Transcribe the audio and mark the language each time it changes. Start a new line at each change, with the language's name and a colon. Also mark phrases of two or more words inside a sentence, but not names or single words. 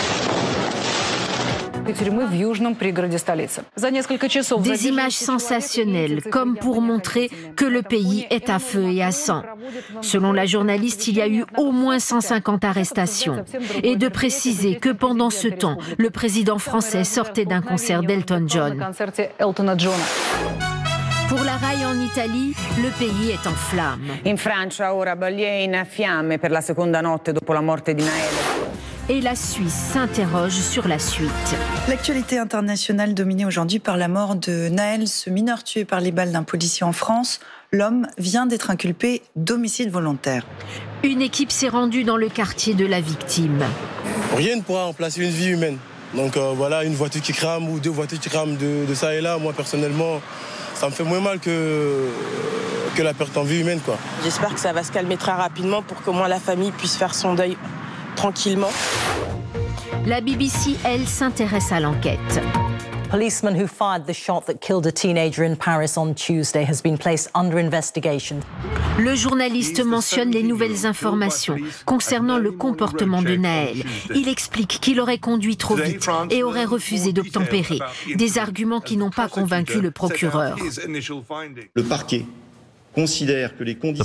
French: Des images sensationnelles, comme pour montrer que le pays est à feu et à sang. Selon la journaliste, il y a eu au moins 150 arrestations. Et de préciser que pendant ce temps, le président français sortait d'un concert d'Elton John. Pour la RAI en Italie, le pays est en flammes.
Italian: In Francia ora Ballier in fiamme per la seconda notte dopo la morte di Naël.
French: Et la Suisse s'interroge sur la suite. L'actualité internationale dominée aujourd'hui par la mort de Naël, ce mineur tué par les balles d'un policier en France. L'homme vient d'être inculpé d'homicide volontaire. Une équipe s'est rendue dans le quartier de la victime. Rien ne pourra remplacer une vie humaine. Donc voilà, une voiture qui crame ou deux voitures qui crament de ça et là, moi personnellement, ça me fait moins mal que la perte en vie humaine, quoi. J'espère que ça va se calmer très rapidement pour qu'au moins la famille puisse faire son deuil tranquillement. La BBC, elle, s'intéresse à l'enquête.
English: Policeman who fired the shot that killed a teenager in Paris on Tuesday has been placed under investigation.
French: Le journaliste mentionne les nouvelles informations concernant le comportement de Naël. Il explique qu'il aurait conduit trop vite et aurait refusé d'obtempérer. Des arguments qui n'ont pas convaincu le procureur. Le parquet considère que les conditions...